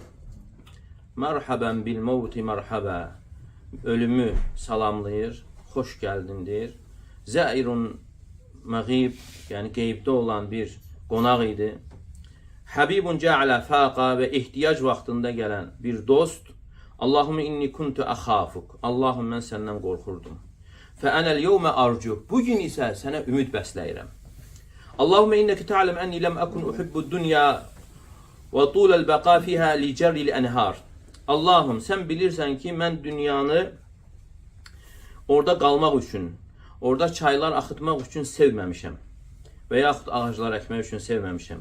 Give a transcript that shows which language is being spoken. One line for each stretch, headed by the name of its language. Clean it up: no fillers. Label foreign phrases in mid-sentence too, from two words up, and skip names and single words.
Arabic: مَرْحَبًا بِالْمَوْتِ مَرْحَبًا.
Azerbaijani: Ölümü salamlayır, xoş gəldin deyir.
Arabic: زَائِرٌ مُغِيبٌ,
Azerbaijani: yəni qeybdə olan bir qonaq idi.
Arabic: حَبِيبٌ جَاءَ عَلَى فَاقَةٍ
Azerbaijani: və ehtiyac vaxtında gələn bir dost.
Arabic: اللَّهُمَّ إِنِّي كُنْتُ أَخَافُكَ.
Azerbaijani: Allahum, mən səndən qorxurdum.
Arabic: فَأَنَا الْيَوْمَ أَرْجُوكَ.
Azerbaijani: Bugün isə sənə ümid bəsləyirəm.
Arabic: اللَّهُمَّ إِنَّكَ تَعْلَمُ أَنِّي لَمْ أَكُنْ أُحِبُّ الدُّنْيَا وَطُولَ الْبَقَاءِ فِيهَا لِجَرْيِ الْأَنْهَارِ.
Azerbaijani: Allahum, sən bilirsən ki, mən dünyanı orada qalmaq üçün, orada çaylar axıtmaq üçün sevməmişəm və yaxud ağaclar əkmək üçün sevməmişəm.